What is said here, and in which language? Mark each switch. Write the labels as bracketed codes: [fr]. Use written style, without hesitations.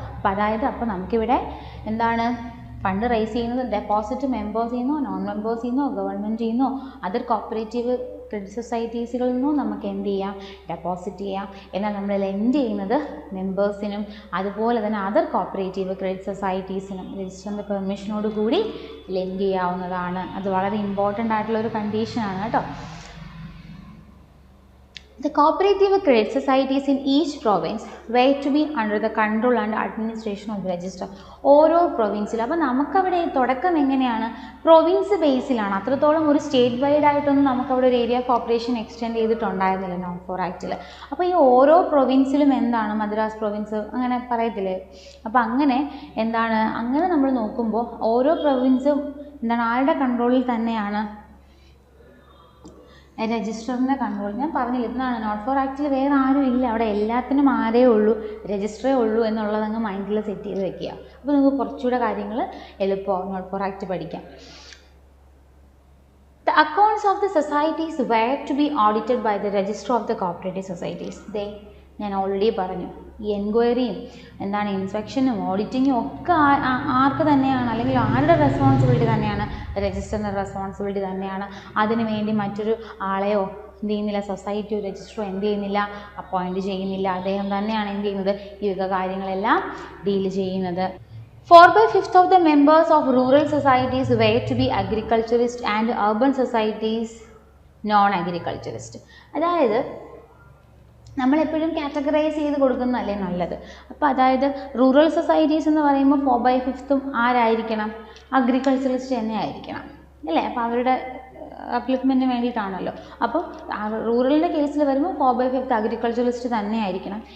[ml] അപ്പോൾ അതായത് അപ്പോൾ നമുക്കിവിടെ എന്താണ് ഫണ്ട് റൈസ് ചെയ്യുന്നത് ഡെപ്പോസിറ്റ് മെമ്പേഴ്സിൽ നിന്നോ നോൺ മെമ്പേഴ്സിൽ നിന്നോ ഗവൺമെൻറ്റിൽ നിന്നോ അതർ കോപ്പറേറ്റീവ് ക്രെഡിറ്റ് സൊസൈറ്റീസുകളിൽ നിന്നും നമുക്ക് എന്ത് ചെയ്യാം, ഡെപ്പോസിറ്റ് ചെയ്യാം. എന്നാൽ നമ്മൾ ലെൻഡ് ചെയ്യുന്നത് മെമ്പേഴ്സിനും അതുപോലെ തന്നെ അതർ കോപ്പറേറ്റീവ് ക്രെഡിറ്റ് സൊസൈറ്റീസിനും രജിസ്റ്ററിൻ്റെ പെർമിഷനോട് കൂടി ലെൻഡ് ചെയ്യാവുന്നതാണ്. അത് വളരെ ഇമ്പോർട്ടൻ്റ് ആയിട്ടുള്ളൊരു കണ്ടീഷനാണ് കേട്ടോ. [en] The cooperative credit societies in each province were to be under the control and administration of the register. [ml] ഓരോ പ്രൊവിൻസിലും അപ്പോൾ നമുക്കവിടെ തുടക്കം എങ്ങനെയാണ്, പ്രൊവിൻസ് ബേസിലാണ്. അത്രത്തോളം ഒരു സ്റ്റേറ്റ് വൈഡ് ആയിട്ടൊന്നും നമുക്കവിടെ ഒരു area of operation extend ചെയ്തിട്ടുണ്ടായിരുന്നില്ല known for ആക്റ്റിൽ. അപ്പോൾ ഈ ഓരോ പ്രൊവിൻസിലും എന്താണ് മദ്രാസ് പ്രൊവിൻസ് അങ്ങനെ പറയത്തില്ലേ, അപ്പോൾ അങ്ങനെ എന്താണ് അങ്ങനെ നമ്മൾ നോക്കുമ്പോൾ ഓരോ പ്രൊവിൻസും എന്താണ് ആരുടെ കൺട്രോളിൽ തന്നെയാണ്, രജിസ്റ്ററിൻ്റെ കൺട്രോൾ. ഞാൻ പറഞ്ഞില്ല ഇതാണ് നോട്ട് ഫോർ ആക്റ്റിൽ വേറെ ആരും ഇല്ല, അവിടെ എല്ലാത്തിനും ആരേ ഉള്ളൂ, രജിസ്റ്ററേ ഉള്ളൂ എന്നുള്ളതങ്ങ് മൈൻഡിൽ സെറ്റ് ചെയ്ത് വെക്കുക. അപ്പോൾ നിങ്ങൾക്ക് കുറച്ചുകൂടെ കാര്യങ്ങൾ എളുപ്പമാവും നോട്ട് ഫോർ ആക്റ്റ് പഠിക്കാം. [en] The accounts of the societies were to be audited by the Register of the Cooperative Societies. [ml] ഞാൻ ഓൾറെഡി പറഞ്ഞു ഈ എൻക്വയറിയും എന്താണ് ഇൻസ്പെക്ഷനും ഓഡിറ്റിങ്ങും ഒക്കെ ആർക്ക് തന്നെയാണ്, അല്ലെങ്കിൽ ആരുടെ റെസ്പോൺസിബിലിറ്റി തന്നെയാണ്, രജിസ്റ്ററിൻ്റെ റെസ്പോൺസിബിലിറ്റി തന്നെയാണ്. അതിനു വേണ്ടി മറ്റൊരു ആളെയോ എന്ത് ചെയ്യുന്നില്ല, സൊസൈറ്റിയോ രജിസ്റ്ററോ എന്ത് ചെയ്യുന്നില്ല, അപ്പോയിൻറ്റ് ചെയ്യുന്നില്ല. അദ്ദേഹം തന്നെയാണ് എന്ത് ചെയ്യുന്നത്, ഈ വക കാര്യങ്ങളെല്ലാം ഡീൽ ചെയ്യുന്നത്. [en] 4/5 of the members of rural societies were to be agriculturist and urban societies non-agriculturist. [ml] അതായത് നമ്മളെപ്പോഴും കാറ്റഗറൈസ് ചെയ്ത് കൊടുക്കുന്നതല്ലേ നല്ലത്. അപ്പോൾ അതായത് റൂറൽ സൊസൈറ്റീസ് എന്ന് പറയുമ്പോൾ 4/5 ആരായിരിക്കണം, അഗ്രികൾച്ചറിസ്റ്റ് തന്നെ ആയിരിക്കണം അല്ലേ. അപ്പോൾ അവരുടെ അപ്ലിഫ്മെൻറ്റിന് വേണ്ടിയിട്ടാണല്ലോ. അപ്പോൾ റൂറലിൻ്റെ കേസിൽ വരുമ്പോൾ 4/5 അഗ്രികൾച്ചറിസ്റ്റ് തന്നെ ആയിരിക്കണം.